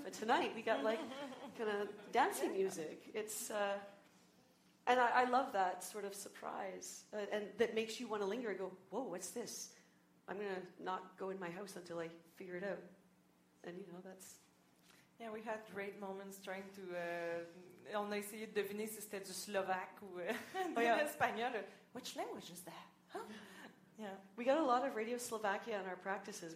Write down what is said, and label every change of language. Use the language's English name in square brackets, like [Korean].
[English] And tonight we got like kind of dancing music. And I love that sort of surprise and that makes you want to linger and go, whoa, what's this? I'm going to not go in my house until I figure it out. And, you know, that's... Yeah, we had great moments trying to... [French] on a essayé de deviner si c'était du Slovaque ou de l'espagnol. [English] Which language is that? Huh? Yeah. We got a lot of Radio Slovakia in our practices.